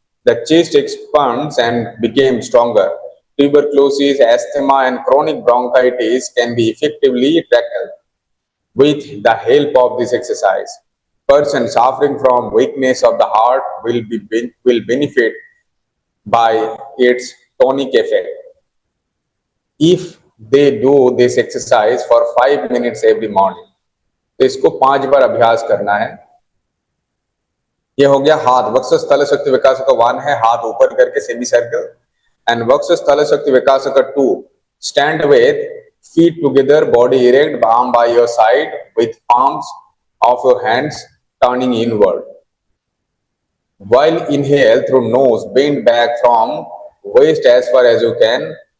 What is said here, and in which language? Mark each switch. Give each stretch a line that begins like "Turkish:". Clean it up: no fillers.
English: The chest expands and becomes stronger. Tuberculosis, asthma, and chronic bronchitis can be effectively tackled with the help of this exercise. Person suffering from weakness of the heart will benefit by its tonic effect if they do this exercise for 5 minutes every morning.
Hindi: तो इसको 5 बार अभ्यास करना है. ये हो गया हाथ. वक्षस्थल शक्ति विकास का 1 है हाथ ऊपर करके semi circle.
English: And Vakshasthala Shakti Vikasaka 2. Stand with feet together, body erect, arm by your side, with palms of your hands turning inward. While inhale through nose, bend back from waist as far as you can.